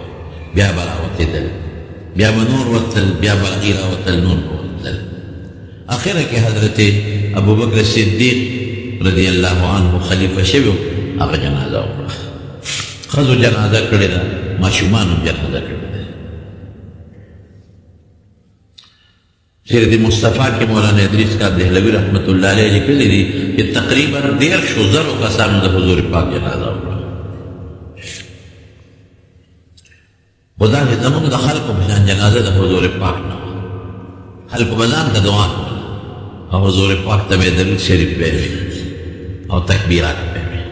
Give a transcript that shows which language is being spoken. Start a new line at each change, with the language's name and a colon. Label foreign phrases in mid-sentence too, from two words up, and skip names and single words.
Pashto: بیا به راوتېدل، بیا به نور وتل، بیا به هغې راوتل، نور به وتل. اخره کې حضرت ابوبکر صدیق
Arabic: رضی الله عنه
Pashto: خلیفه شوی، هغه جنازه وکړه. ښځو جنازه کړې ده، ماشومانو جنازه کړې ده. سیرت مصطفیٰ کې مولانا ادریس کا دہلوی
Arabic: رحمت اللہ علیہ
Pashto: لیکلي دي چې تقریبا 150,000 کسانو د حضور پاک جنازه وکړه. خو دا چې زموږ د خلکو په شان جنازه د حضور پاک نه وه. خلکو به ځان ته دعا کوله او حضور پاک ته به یې درود شریف به یې او تکبیرات به یې.